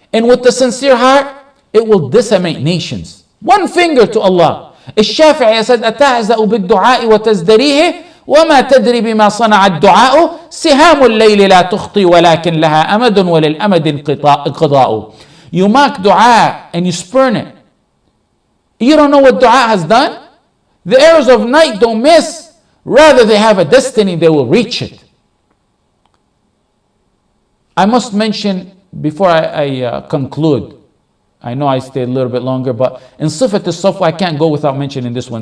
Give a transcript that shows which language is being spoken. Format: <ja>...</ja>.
<en>And with the sincere heart, it will decimate nations. One finger to Allah.</en> <ar>الشافعي</ar> <en>said</en> <ar>أتعزأ بالدعاء وتزدريه وما تدري بما صنع الدعاء سهام الليل لا تخطي ولكن لها أمد وللأمد انقضاء.</ar> <en>You mock dua and you spurn it. You don't know what dua has done? The arrows of night don't miss. Rather, they have a destiny, they will reach it. I must mention before I conclude, I know I stayed a little bit longer, but in Sifat al-Safwa, I can't go without mentioning this one.</en>